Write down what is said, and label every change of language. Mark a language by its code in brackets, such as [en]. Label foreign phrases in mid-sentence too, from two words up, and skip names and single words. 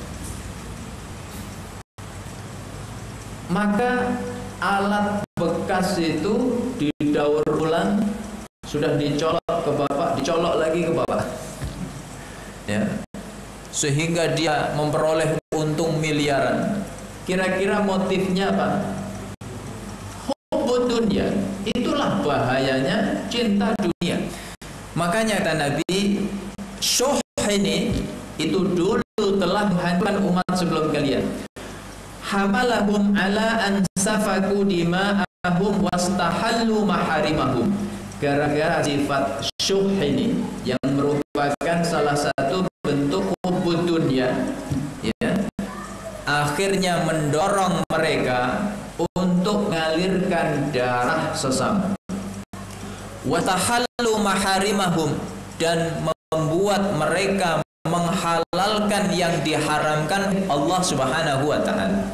[id] Maka alat bekas itu didaur ulang, sudah dicolok ke Bapak, dicolok lagi ke Bapak, ya, sehingga dia memperoleh untung miliaran. Kira-kira motifnya apa? [ar] حب الدنيا. [id] Itulah bahayanya cinta dunia. Makanya kata Nabi, syuh ini itu dulu telah menghancurkan umat sebelum kalian. [ar] حملهم على أن سفكوا دماءهم واستحلوا محارمهم. [id] Gara-gara sifat syuh ini yang merupakan salah satu bentuk [ar] حب الدنيا, [id] ya, akhirnya mendorong mereka untuk mengalirkan darah sesama. [ar] واستحلوا محارمهم, [id] dan membuat mereka menghalalkan yang diharamkan Allah [ar] سبحانه وتعالى.